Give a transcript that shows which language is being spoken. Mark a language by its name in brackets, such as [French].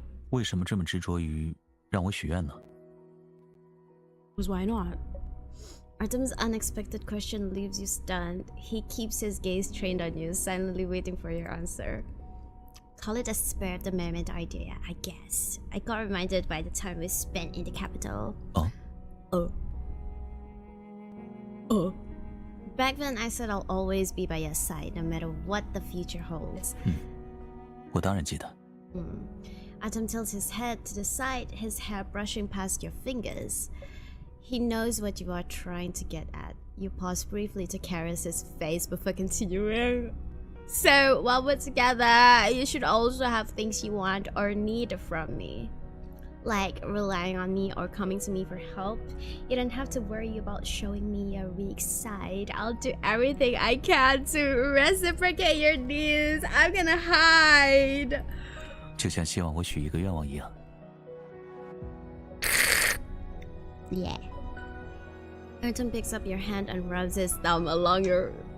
[Chinese] 为什么这么执着于让我许愿呢？ [English] Because why not? Artem's unexpected question leaves you stunned. He keeps his gaze trained on you, silently waiting for your answer. Call it a spur of the moment idea, I guess. I got reminded by the time we spent in the capital. Back then, I said I'll always be by your side, no matter what the future holds. [Chinese] 我当然记得。 [English] Artem tilts his head to the side, his hair brushing past your fingers. He knows what you are trying to get at. You pause briefly to caress his face before continuing. So, while we're together, you should also have things you want or need from me. Like relying on me or coming to me for help. You don't have to worry about showing me your weak side. I'll do everything I can to reciprocate your needs. I'm gonna hide. [Chinese] 就像希望我许一个愿望一样。 [English] Yeah. Artem picks up your hand and rubs his thumb along your...